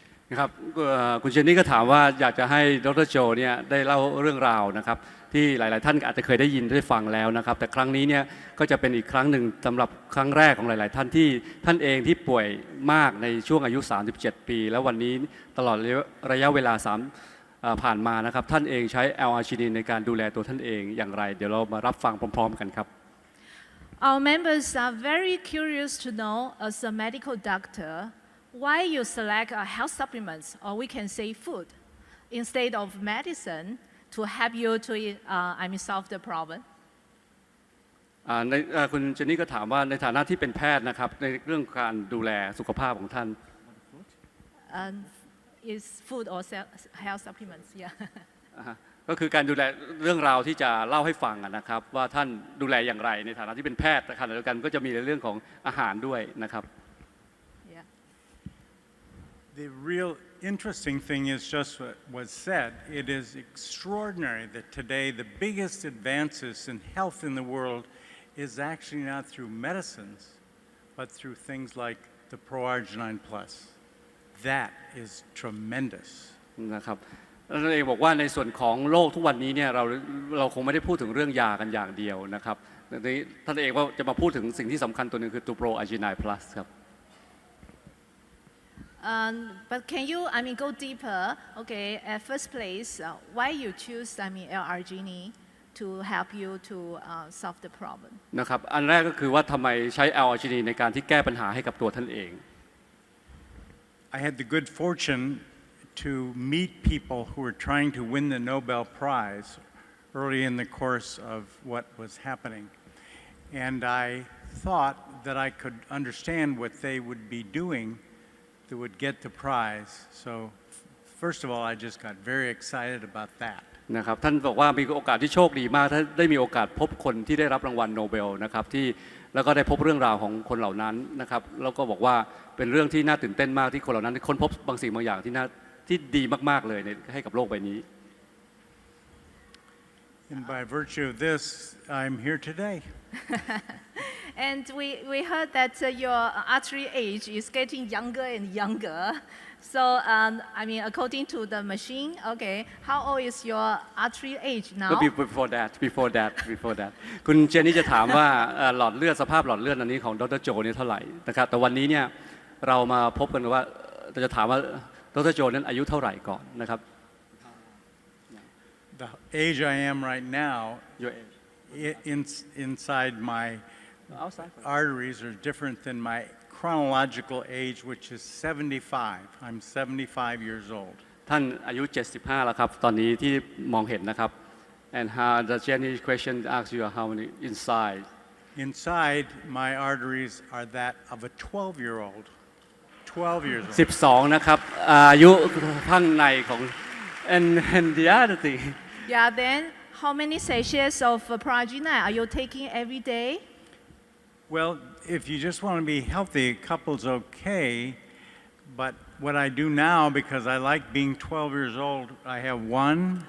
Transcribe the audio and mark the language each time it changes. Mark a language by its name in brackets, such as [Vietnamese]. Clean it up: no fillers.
[Thai] นะครับคุณเจนนี่ก็ถามว่าอยากจะให้ดร.โจเนี่ยได้เล่าเรื่องราวนะครับที่หลายๆท่านอาจจะเคยได้ยินได้ฟังแล้วนะครับแต่ครั้งนี้เนี่ยก็จะเป็นอีกครั้งหนึ่งสำหรับครั้งแรกของหลายๆท่านที่ท่านเองที่ป่วยมากในช่วงอายุ37 ปีแล้ววันนี้ตลอดระยะเวลาผ่านมานะครับท่านเองใช้แอลอาร์จินินในการดูแลตัวท่านเองอย่างไรเดี๋ยวเรามารับฟังพร้อมๆกันครับ [English] Our members are very curious to know as a medical doctor why you select health supplements or we can say food instead of medicine to help you to solve the problem [Thai] คุณเจนนี่ก็ถามว่าในฐานะที่เป็นแพทย์นะครับในเรื่องการดูแลสุขภาพของท่าน [English] is food or health supplements, yeah. [Thai] ก็คือการดูแลเรื่องราวที่จะเล่าให้ฟังนะครับว่าท่านดูแลอย่างไรในฐานะที่เป็นแพทย์แต่ขณะเดียวกันก็จะมีในเรื่องของอาหารด้วยนะครับ [English] Yeah. The real interesting thing is just what was said. It is extraordinary that today the biggest advances in health in the world is actually not through medicines, but through things like the Pro-arginine Plus.That is tremendous. [Thai] นะครับท่านเองบอกว่าในส่วนของโลกทุกวันนี้เนี่ยเราคงไม่ได้พูดถึงเรื่องยากันอย่างเดียวนะครับท่านเองว่าจะมาพูดถึงสิ่งที่สำคัญตัวหนึ่งคือตัว Pro-arginine Plus ครับ [English] But can you go deeper? Okay, at first place, why you choose L-arginine to help you to solve the problem? [Thai] นะครับอันแรกก็คือว่าทำไมใช้ L-arginine ในการที่แก้ปัญหาให้กับตัวท่านเอง [English] I had the good fortune to meet people who were trying to win the Nobel Prize early in the course of what was happening. And I thought that I could understand what they would be doing that would get the prize. So first of all, I just got very excited about that. [Thai] นะครับท่านบอกว่ามีโอกาสที่โชคดีมากถ้าได้มีโอกาสพบคนที่ได้รับรางวัลโนเบลนะครับที่แล้วก็ได้พบเรื่องราวของคนเหล่านั้นนะครับแล้วก็บอกว่าเป็นเรื่องที่น่าตื่นเต้นมากที่คนเหล่านั้นค้นพบบางสิ่งบางอย่างที่ดีมากๆเลยให้กับโลกใบนี้ [English] And by virtue of this, I'm here today. And we heard that your artery age is getting younger and younger. So, I mean, according to the machine, okay, how old is your artery age [Thai] ก็ [English] now? before that [Thai] คุณเจนนี่จะถามว่าหลอดเลือดสภาพหลอดเลือดอันนี้ของดรโจนี่เท่าไหร่นะครับแต่วันนี้เนี่ยเรามาพบกันว่าจะถามว่าดรโจนั้นอายุเท่าไหร่ก่อนนะครับ [English] The age I am right now, Your inside my arteries are different than my chronological age, which is 75. I'm 75 years old. [Thai] ท่านอายุ75แล้วครับตอนนี้ที่มองเห็นนะครับ [English] and how the Jenny question asks you how many inside Inside, my arteries are that of a 12-year-old. 12 years old. [Thai] 12นะครับอายุข้างในของ [English] and the other thing Yeah, then how many sachets of Progina are you taking every day? Well, if you just want to be healthy, a couple's okay. But what I do now, because I like being 12 years old, I have one.